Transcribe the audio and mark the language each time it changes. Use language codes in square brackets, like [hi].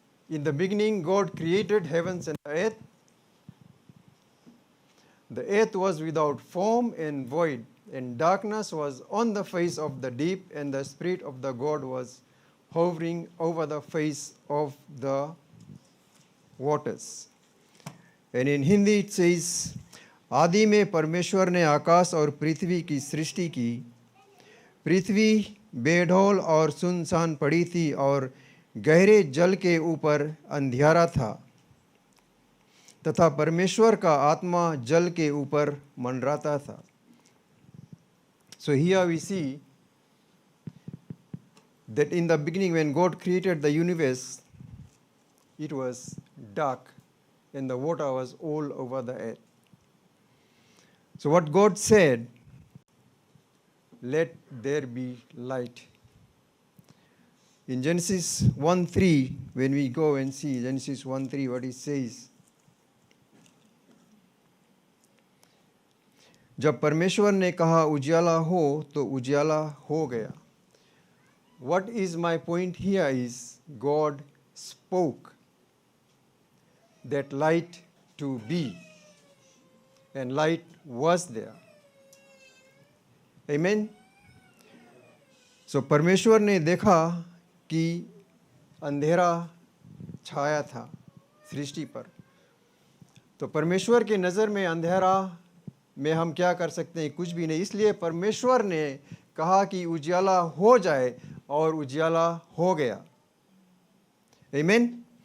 [en] In the beginning, God created heavens and earth. The earth was without form and void, and darkness was on the face of the deep, and the Spirit of the God was hovering over the face of the waters. And in Hindi it says, [hi] आदि में परमेश्वर ने आकाश और पृथ्वी की सृष्टि की। पृथ्वी बेढौल और सुनसान पड़ी थी, और गहरे जल के ऊपर अंधियारा था, तथा परमेश्वर का आत्मा जल के ऊपर मंडराता था। [en] So here we see that in the beginning, when God created the universe, it was dark and the water was all over the earth. So what God said, let there be light. In Genesis 1:3, when we go and see Genesis 1:3, what it says, [hi] जब परमेश्वर ने कहा उजियाला हो, तो उजियाला हो गया. [en] What is my point here is God spoke that light to be, and light was there. Amen. [hi] So परमेश्वर ने देखा कि अंधेरा छाया था सृष्टि पर. तो परमेश्वर के नज़र में अंधेरा में हम क्या कर सकते हैं? कुछ भी नहीं. इसलिए परमेश्वर ने कहा कि उजियाला हो जाए, और उजियाला हो गया. आमीन.